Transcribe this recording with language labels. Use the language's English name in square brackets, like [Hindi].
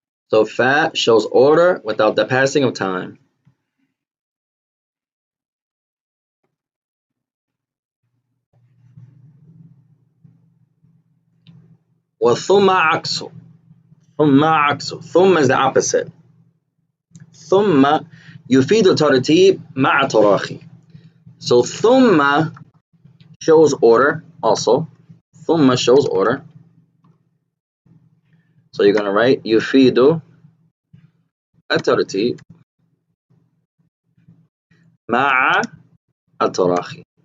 [English] So fa shows order without the passing of time. [Arabic] وثم عكسه. ثم عكسه. [English] ثم is the opposite. [Arabic] ثم يفيد الترتيب مع تراخي. [English] So ثم shows order also. ثم shows order. So you're going to write [Arabic] يفيد الترتيب مع التراخي.